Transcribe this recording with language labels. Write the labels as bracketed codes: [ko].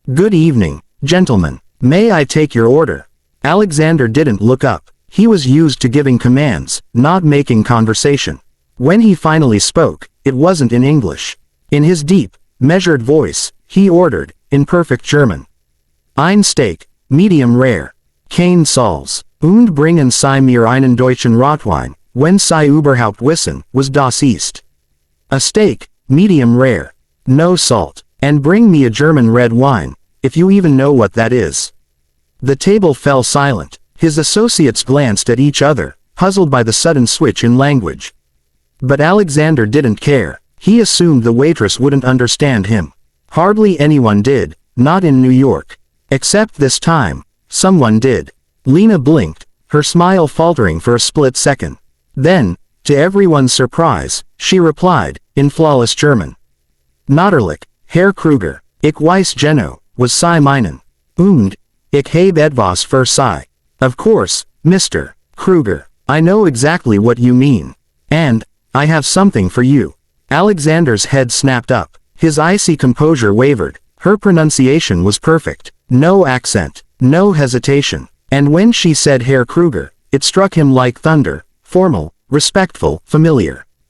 [en] "Good evening, gentlemen. May I take your order?" Alexander didn't look up. He was used to giving commands, not making conversation. When he finally spoke, it wasn't in English. In his deep, measured voice, he ordered, in perfect German. [de] "Ein Steak, medium rare. Kein Salz. Und bringen Sie mir einen deutschen Rotwein, wenn Sie überhaupt wissen, was das ist." [en] A steak, medium rare. No salt. And bring me a German red wine, if you even know what that is. The table fell silent. His associates glanced at each other, puzzled by the sudden switch in language. But Alexander didn't care. He assumed the waitress wouldn't understand him. Hardly anyone did, not in New York. Except this time, someone did. Lena blinked, her smile faltering for a split second. Then, to everyone's surprise, she replied, in flawless German. [de] "Natürlich, Herr Kruger, ich weiß genau, was Sie meinen. Und, ich habe etwas für Sie." [en] Of course, Mr. Kruger, I know exactly what you mean. And, I have something for you. Alexander's head snapped up. His icy composure wavered. Her pronunciation was perfect. No accent, no hesitation. And when she said Herr Kruger, it struck him like thunder, formal, respectful, familiar.